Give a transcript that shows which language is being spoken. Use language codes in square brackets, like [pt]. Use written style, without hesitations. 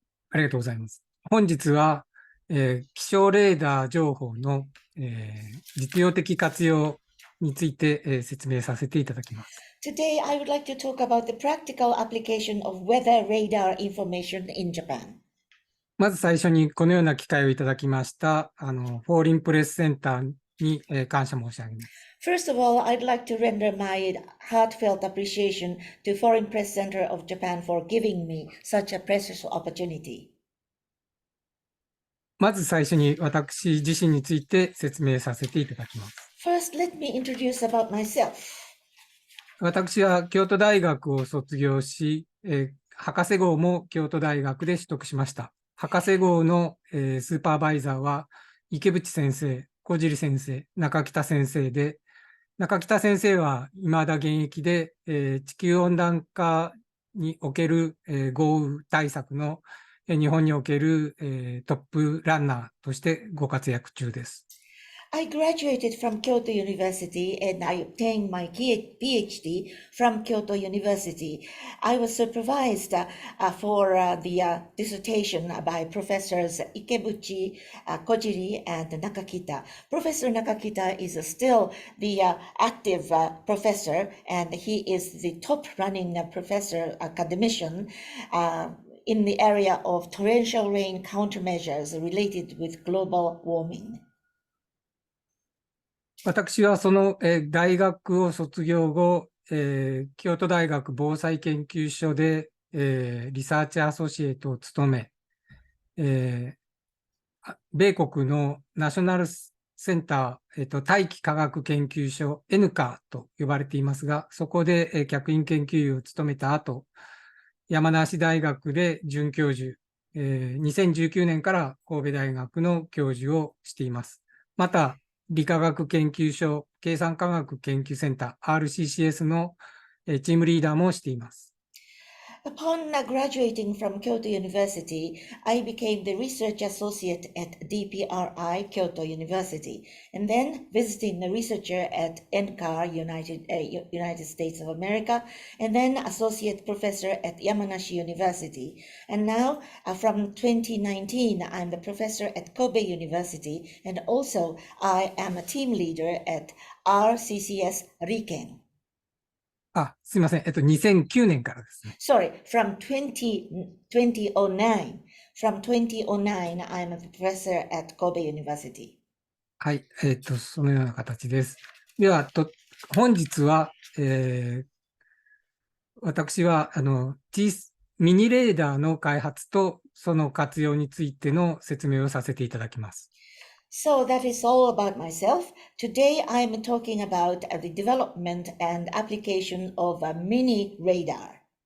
[ja] ありがとうございます。本日は、気象レーダー情報の、実用的活用について、説明させていただきます。 [en] Today, I would like to talk about the practical application of weather radar information in Japan. [ja] まず最初にこのような機会をいただきましたフォーリンプレスセンターに、感謝申し上げます。 [en] First of all, I'd like to render my heartfelt appreciation to Foreign Press Center of Japan for giving me such a precious opportunity. [ja] まず最初に私自身について説明させていただきます。 [en] First, let me introduce about myself. [ja] 私は京都大学を卒業し、博士号も京都大学で取得しました。博士号の、スーパーバイザーは池淵先生、小尻先生、中北先生で、中北先生は未だ現役で、地球温暖化における、豪雨対策の日本における、トップランナーとしてご活躍中です。 [en] I graduated from Kyoto University and I obtained my PhD from Kyoto University. I was supervised for the dissertation by Professors Ikebuchi, Kojiri, and Nakakita. Professor Nakakita is still the active professor, and he is the top running professor academician in the area of torrential rain countermeasures related with global warming. [ja] 私はその、大学を卒業後、京都大学防災研究所で、リサーチアソシエイトを務め、米国のナショナルセンター、大気科学研究所 NCAR と呼ばれていますが、そこで、客員研究員を務めた後、山梨大学で准教授、2019年から神戸大学の教授をしています。また、理化学研究所計算科学研究センター RCCS のチームリーダーもしています。 [en] Upon graduating from Kyoto University, I became the research associate at DPRI Kyoto University, and then visiting the researcher at NCAR, United States of America, and then associate professor at Yamanashi University. And now, from 2019, I'm the professor at Kobe University, and also I am a team leader at RCCS Riken. [ja] すみません。2009年からですね。 [en] Sorry, from 2009. From 2009, I'm a professor at Kobe University. [ja] はい。そのような形です。では、本日は、私は、ミニレーダーの開発とその活用についての説明をさせていただきます。 [en] So that is all about myself. Today I'm talking about the development and application of a mini radar.